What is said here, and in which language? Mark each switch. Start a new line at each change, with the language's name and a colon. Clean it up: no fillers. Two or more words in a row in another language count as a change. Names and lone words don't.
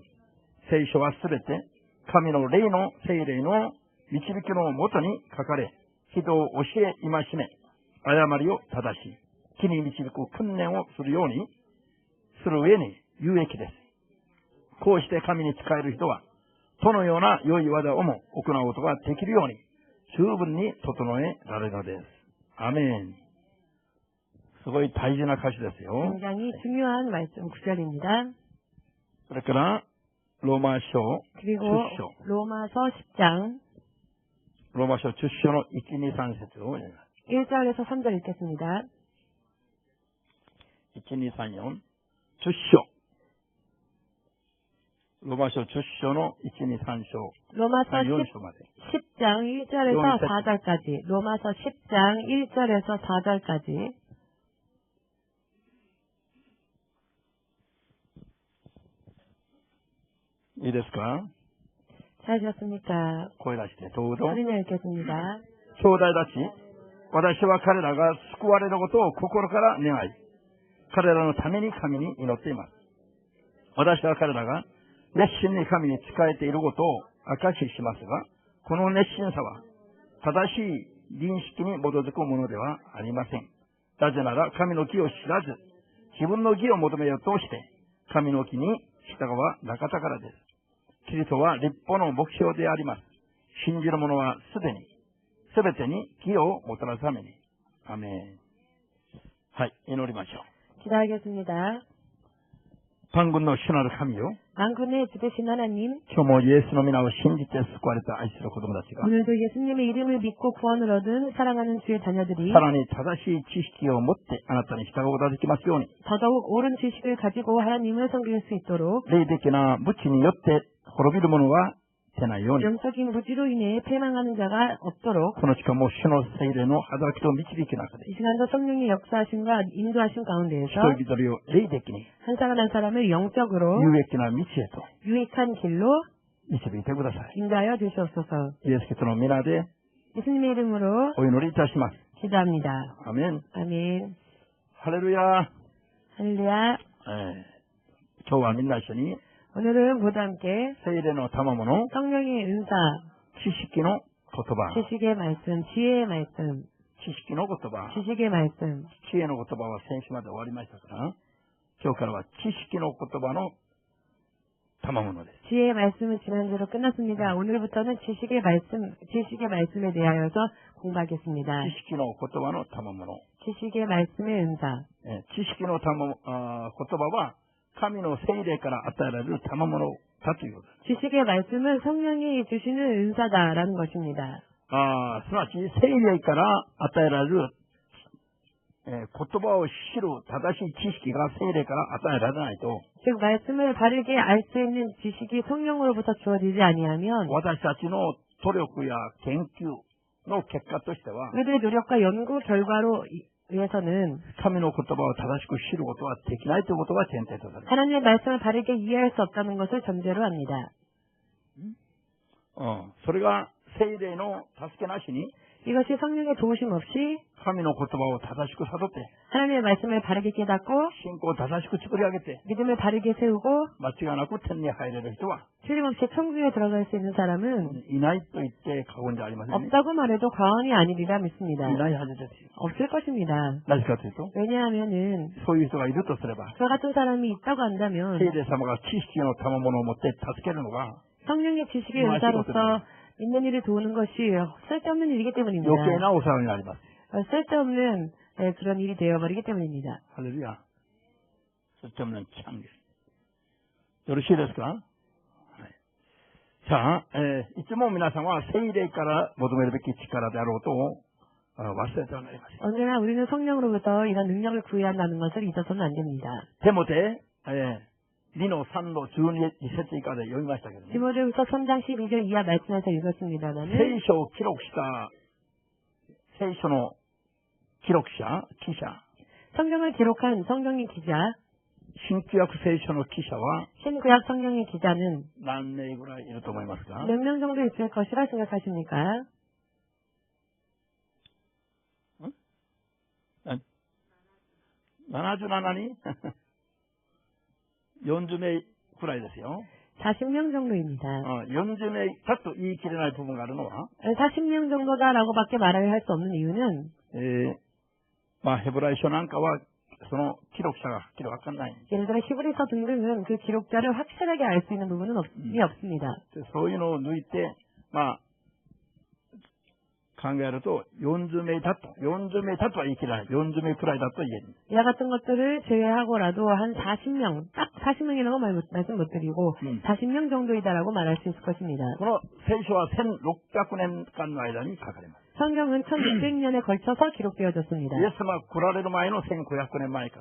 Japanese: 聖書はすべて神の霊の聖霊の導きのもとに書かれ、人を教え、戒め、誤りを正し、木に導く訓練をするようにする上に有益です。こうして神に仕える人は、どのような良い技をも行うことができるように、十分に整えられるのです。アメン。すごい大事な歌詞ですよ。
Korean: 굉장히 중요한 말씀 구절입니다.
Japanese: それから、ローマ書
Korean: 그리고
Japanese: 10章。
Korean: 로마서 10장
Japanese: ローマ書10章の1、2、3節を読みます。
Korean: 1절에서 3절 읽겠습니다.
Japanese: 1、2、3、4、10 章。ローマ書10章の1、2、3章。
Korean: 로마서
Japanese: 4章まで。
Korean: 10장 1절에서 4절까지. 로마서 10장 1절에서 4절까지.
Japanese: いいですか?
Korean: 잘 되셨습니까?
Japanese: 声出してどうぞ。
Korean: 소리내 읽겠습니다.
Japanese: 兄弟たち、私は彼らが救われることを心から願い、彼らのために神に祈っています。私は彼らが熱心に神に仕えていることを証ししますが、この熱心さは正しい認識に基づくものではありません。なぜなら神の義を知らず、自分の義を求めようとして、神の義に従わなかったからです。キリストは立法の目標であります。信じる者はすべてに義をもたらすために。アメン。はい、祈りましょう。
Korean: 기도하겠습니다.
Japanese: 방군 の主なる神よ。
Korean: 만군의 주되신 하나님,
Japanese: 今日もイエスの皆を信じて救われた愛する子供たちが、
Korean: 오늘도 예수님의 이름을 믿고 구원을 얻은 사랑하는 주의 자녀들이
Japanese: さらに正しい知識を持ってあなたに従うことができますように、
Korean: 더더욱 옳은 지식을 가지고 하나님을 섬길 수 있도록
Japanese: 霊的な無知によって滅びる者は出ないように、
Korean: 영적인 무지로 인해 패망하는 자가 없도록
Japanese: この時間も主の聖霊の働きと導きの中で、
Korean: 이 시간도 성령의 역사하심과 인도하심
Japanese: 一
Korean: 가운데에서
Japanese: 人一人を霊的に
Korean: 한 사람 한 사람을 영적으로
Japanese: 有益な道へと
Korean: 유익한 길로
Japanese: 導いてください。
Korean: 인도하여 주시옵소서.
Japanese: イエス・キリストの皆で
Korean: 예수님의 이름으로
Japanese: お祈りいたします。
Korean: 기도합니다.
Japanese: アメン。
Korean: 아멘.
Japanese: ハレルヤ。
Korean: 할렐루야.
Japanese: 今日はみんな一緒に
Korean: 오늘은 모두 함께
Japanese: 聖霊の賜物
Korean: 성령의 은사,
Japanese: 知識の言葉
Korean: 지식의 말씀, 지혜의 말씀
Japanese: 知識の言葉、
Korean: 지식의 말씀,
Japanese: 知恵の言葉は先週まで終わりましたから、今日からは知識の言葉の賜物です。
Korean: 지혜의 말씀은 지난주로 끝났습니다. 오늘부터는 지식의 말씀에 대하여서 공부하겠습니다.
Japanese: 知識の言葉の賜物。
Korean: 지식의 말씀의 은사.
Japanese: 知識の言葉は神の聖霊から与えられる賜物だということです。
Korean: 지식의 말씀은 성령이 주시는 은사다라는 것입니다.
Japanese: すなわち聖霊から与えられる、言葉を知る正しい知識が聖霊から与えられないと、
Korean: 즉 말씀을 바르게 알 수 있는 지식이 성령으로부터 주어지지 아니하면
Japanese: 私たちの努力や研究の結果としては、
Korean: 우리들의 노력과 연구 결과로 의해서는
Japanese: 神の言葉を正しく知ることはできないということが前提とされます。
Korean: 하나님의 말씀을 바르게 이해할 수 없다는 것을 전제로 합니다.
Japanese: それが聖霊の助けなしに
Korean: 이것이 성령의 도우심 없이
Japanese: 神の言葉を正しく悟って
Korean: 하나님의 말씀을 바르게 깨닫고
Japanese: 信仰を正しく作り上げて
Korean: 믿음을 바르게 세우고
Japanese: 間違いなく天に入れる人は
Korean: 틀림없이 천국에 들어갈 수 있는 사람은
Japanese: いないと言って過言じゃありませんね。
Korean: 없다고 말해도 과언이 아니리라 믿습니다.
Japanese: いないはずですよ。
Korean: 없을 것입니다.
Japanese: なぜかというと、
Korean: 왜냐하면은
Japanese: そういう人がいるとすれば、
Korean: 저 같은 사람이 있다고 한다면
Japanese: 聖霊様が知識の賜物を持って助けるのが
Korean: 성령의 지식의 은사로서 있는 일을 도우는 것이 쓸데없는 일이기 때문입니다.
Japanese: 余計なお世話になります。
Korean: 쓸데없는 그런 일이 되어버리기 때문입니다. 할렐루야. 쓸데없는 참.
Japanese: よろしいですか？はい。さあ、いつも皆さんは聖霊から求めるべき力であろうと忘れてはなりません。
Korean: 언제나 우리는 성령으로부터 이런 능력을 구해야 한다는 것을 잊어서는 안 됩니다.
Japanese: テモテ、2の3の12節以下で読みましたけどね。
Korean: 디모데후서 3장 12절 이하 말씀에서 읽었습니다만
Japanese: 聖書を記録した聖書の記者
Korean: 성경을 기록한 성경의 기자
Japanese: 新旧約聖書の記者は
Korean: 신구약 성경의 기자는
Japanese: 何名ぐらいいると思いますか？
Korean: 몇 명 정도 있을 것이라 생각하십니까?
Japanese: 77 人40名くらいですよ。
Korean: 40명 정도입니다.
Japanese: 40 名だと言い切れない部分があるのは、
Korean: 40명 정도다라고밖에 말을 할 수 없는 이유는
Japanese: ヘブライ書なんかはその記録者がはっきりわかんない。
Korean: 예를 들어 히브리서 등등은 그 기록자를 확실하게 알 수 있는 부분은 없습니다.
Japanese: そういうのを抜いて、考えると40名だとは言い切れない。40名くらいだと言える。
Korean: 이와 같은 것들을 제외하고라도 한 40명, 딱 40명이라고 말씀 못 드리고 40명 정도이다라고 말할 수 있을 것입니다.
Japanese: この聖書は1600年間の間に書かれます。
Korean: 성경은 1600년에 걸쳐서 기록되어졌습니다.
Japanese: イエス様が来られる前の1500年前から